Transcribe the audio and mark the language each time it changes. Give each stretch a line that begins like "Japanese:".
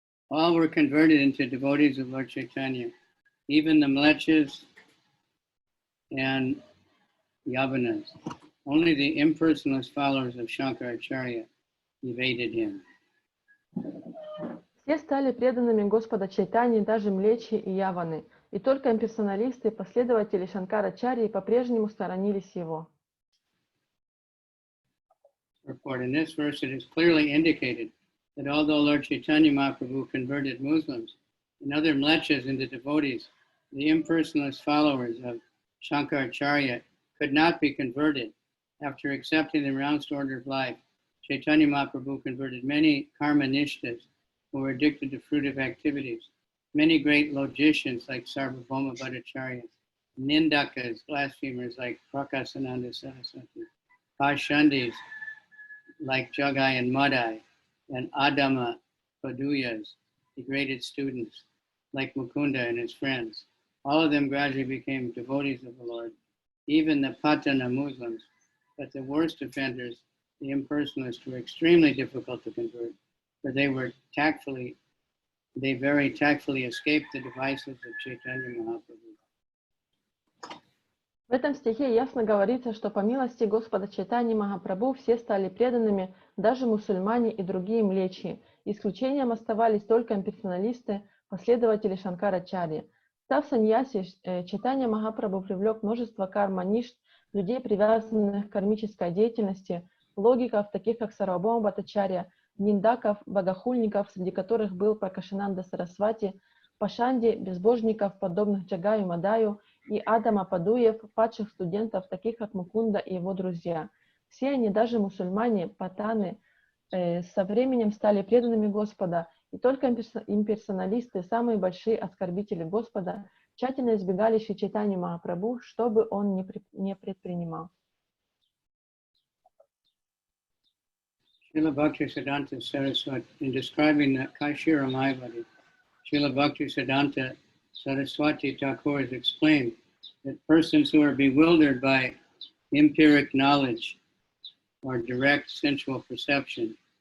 English: All were converted into devotees of Lord Chaitanya, even the mlechas and yavanas. Only the impersonalist followers of Shankaracharya evaded him.
Russian: Все стали преданными Господа Чайтаньи, даже млечи и яваны, и только имперсоналисты, последователи Шанкарачарьи, по-прежнему сторонились его.
English: In this verse, it is clearly indicated that although Lord Chaitanya Mahaprabhu converted Muslims and other mlechas into devotees, the impersonalist followers of Shankaracharya could not be converted. After accepting the renounced order of life, Chaitanya Mahaprabhu converted many karmanishtas who were addicted to fruitive activities, many great logicians like Sarvabhauma Bhattacharya, nindakas, blasphemers like Prakasananda Saraswati, Pashandis like Jagai and Madai, and Adama Paduyas, degraded students like Mukunda and his friends. All of them gradually became devotees of the Lord, even the Patana Muslims, but the worst offenders, the impersonalists, were extremely difficult to convert, for they very tactfully escaped the devices of Chaitanya Mahaprabhu.
Russian: В этом стихе ясно говорится, что по милости Господа Чайтаньи Махапрабху все стали преданными, даже мусульмане и другие млечи. Исключением оставались только имперсоналисты, последователи Шанкарачарьи. Став саньяси, Чайтанья Махапрабху привлек множество карма-ништ, людей, привязанных к кармической деятельности, логиков, таких как Сарвабхаума Бхаттачарья, ниндаков, богохульников, среди которых был Пракашананда Сарасвати, пашанди, безбожников, подобных Джагаю Мадаю, и Адама Падуев, падших студентов, таких как Мукунда и его друзья. Все они, даже мусульмане, патаны, со временем стали преданными Господа, и только имперсоналисты, самые большие оскорбители Господа, тщательно избегали Шри Чайтаньи Махапрабху, что бы он не предпринимал.
English: Srila Bhaktisiddhanta Saraswati, in describing the Kashira Mayavadi, Srila Bhaktisiddhanta Saraswati Thakur has explained that persons who are bewildered by empiric knowledge or direct sensual perception,